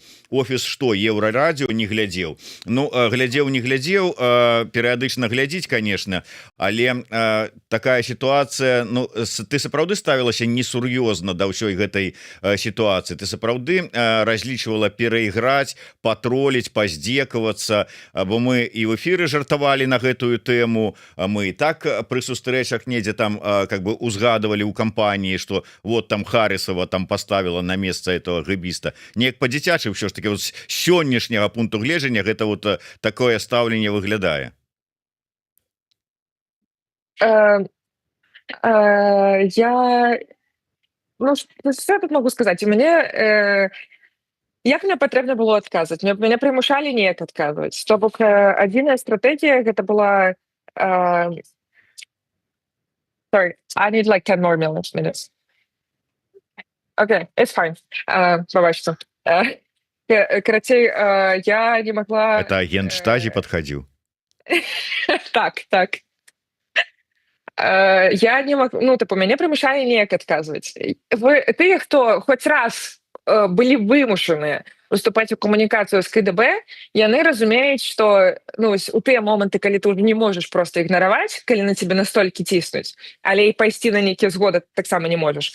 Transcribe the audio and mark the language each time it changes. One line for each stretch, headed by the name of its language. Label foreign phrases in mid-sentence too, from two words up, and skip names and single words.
Belarusian: Офіс што, Еўрарадыё не глядзеў? Ну глядзеў не глядзеў, перыядычна глядзіць, конечно, але такая сітуацыя, ну ты сапраўды ставілася несур'ёзна да ўсёй гэтай сітуацыі, ты сапраўды разлічвала перайграць, патроліць, паздзекавацца, бо мы і в эфіры жартавалі на гэтую тэму, мы і так пры сустрэчах недзе там
Russian: как бы
Belarusian: узгадывалі ў кампаніі, што
Russian: вот там Харрисова там поставила на месца этого гэбіста.
Belarusian: Неяк па-дзіцячы ўсё ж таки вот з сённяшняга пункту гледжання гэта вот такое стаўленне выглядае.
Russian: Ну что я тут могу сказаць?
Belarusian: У мяне як мне патрэбна было адказваць? Мяне прымушалі неяк адказваць. То бок адзіная стратэгія гэта была
English: sorry, I need like 10 more minutes. Okay, it's fine.
Belarusian: Прабачце. Карацей, я не могла...
Russian: Это агент Штазі падхадзіў? Так. Я не могу...
Belarusian: Ну, тыпу, мяне прымушалі неяк адказваць. Тыя, хто хоць раз былі вымушаныя уступаць у камунікацыю з КДБ, яны разумеюць, што ну, у тыя моманты, калі ты не можаш проста ігнараваць, калі на цябе настолькі ціснуць, але і пайсці на нейкія згоды таксама не можаш.